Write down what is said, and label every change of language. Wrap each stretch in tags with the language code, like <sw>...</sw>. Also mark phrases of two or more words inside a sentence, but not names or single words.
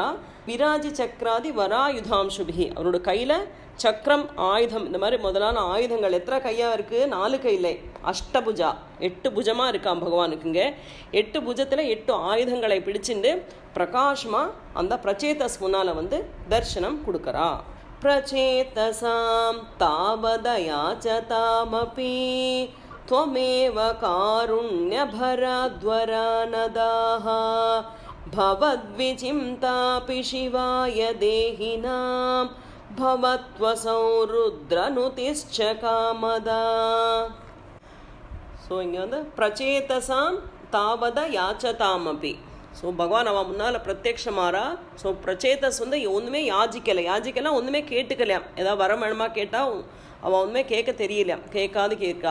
<sa>विराजि चक्रादि वरायुधांशुभिः,</sa> <ta>அவரோட கையில் சக்கரம் ஆயுதம் இந்த மாதிரி முதலான ஆயுதங்கள் எத்தனை கையாக இருக்குது, 4 கையில் அஷ்டபுஜா 8 புஜமாக இருக்கான் பகவானுக்கு. இங்கே 8 புஜத்தில் 8 ஆயுதங்களை பிடிச்சிட்டு பிரகாஷமாக அந்த பிரச்சேதஸ் முன்னால் தர்சனம் கொடுக்குறா.</ta> <sa>प्रचेतसां तावदयाचतामपि त्वमेव कारुण्यभराद्वरानदाः भवद्विचिन्तापि शिवाय देहिनां भवत्वसौ रुद्रनुतिश्च कामदा.</sa> <ta>ஸோ இங்கே</ta> <sa>प्रचेतसां तावत याचतामपि.</sa> <ta>ஸோ பகவான் அவன் முன்னால் பிரத்யக்ஷமாரா. ஸோ பிரச்சேதஸ் ஒன்றுமே யாஜிக்கலாம் ஒன்றுமே கேட்டுக்கலையாம். ஏதாவது வரம் வேணுமா கேட்டால் அவன் ஒன்றுமே கேட்க தெரியலையாம், கேட்கா.</ta>